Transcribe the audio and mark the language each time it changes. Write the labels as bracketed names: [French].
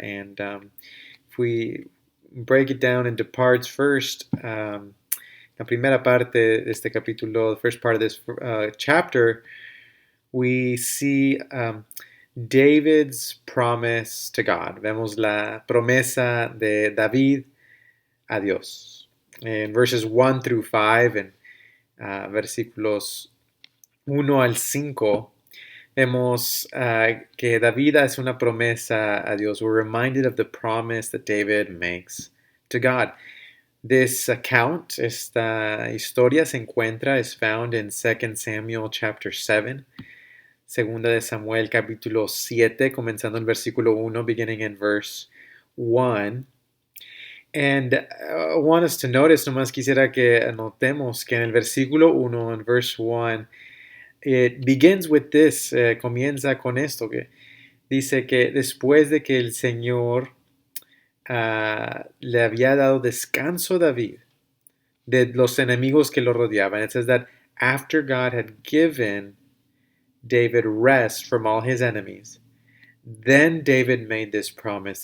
[English] And if we break it down into parts first, la primera parte de este capítulo, the first part of this chapter, we see David's promise to God. [Spanish] Vemos la promesa de David a Dios. En verses 1 through 5, en versículos 1 al 5, vemos que David hace una promesa a Dios. [English] We're reminded of the promise that David makes to God. This account, esta historia se encuentra, is found in 2 Samuel chapter 7, Segunda de Samuel capítulo 7, comenzando en versículo 1, beginning in verse 1. [Spanish] And I want us to notice, nomás quisiera que anotemos que en el versículo 1, en verse 1, it begins with this, comienza con esto, que dice que después de que el Señor le había dado descanso a David de los enemigos que lo rodeaban. [English] It says that after God had given David rest from all his enemies, then David made this promise.